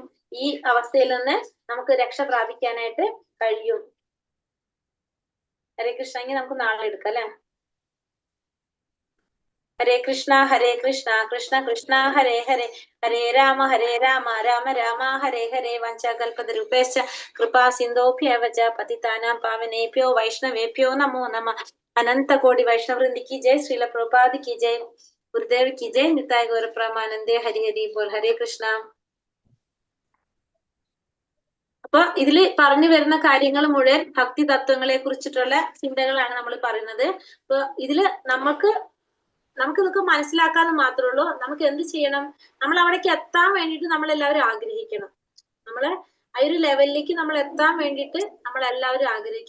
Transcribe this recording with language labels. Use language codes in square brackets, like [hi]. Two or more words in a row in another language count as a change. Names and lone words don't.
[ml] ഈ അവസ്ഥയിൽ നിന്ന് നമുക്ക് രക്ഷ പ്രാപിക്കാനായിട്ട് കഴിയും. [sa] ഹരേ കൃഷ്ണ. [ml] എങ്കിൽ നമുക്ക് നാളെ എടുക്കാം അല്ലെ? [sa] ഹരേ കൃഷ്ണ കൃഷ്ണ കൃഷ്ണ ഹരേ ഹരേ, ഹരേ രാമ രാമ രാമ ഹരേ ഹരേ. വഞ്ചകൽപതരൂപേശ്ച കൃപാ സിന്ധോഭ്യവച പതിതാനാം പാവനേഭ്യോ വൈഷ്ണവേഭ്യോ നമോ നമ. അനന്ത കോടി വൈഷ്ണവൃന്ദി [hi] की जय, श्रील प्रभुपाद की जय, गुरुदेव की जय, निताय गौर प्रमानंदे. हरि हरि बोल. [sa] हरे കൃഷ്ണ. [ml] അപ്പൊ ഇതില് പറഞ്ഞു വരുന്ന കാര്യങ്ങൾ മുഴുവൻ ഭക്തി തത്വങ്ങളെ കുറിച്ചിട്ടുള്ള ചിന്തകളാണ് നമ്മൾ പറയുന്നത്. അപ്പൊ ഇതില് നമുക്ക് നമുക്ക് ഇതൊക്കെ മനസ്സിലാക്കാന്ന് മാത്രമേ ഉള്ളൂ. നമുക്ക് എന്ത് ചെയ്യണം? നമ്മൾ അവിടേക്ക് എത്താൻ വേണ്ടിയിട്ട് നമ്മൾ എല്ലാവരും ആഗ്രഹിക്കണം. നമ്മളെ ആ ഒരു ലെവലിലേക്ക് നമ്മൾ എത്താൻ വേണ്ടിയിട്ട് നമ്മൾ എല്ലാവരും ആഗ്രഹിക്കുക.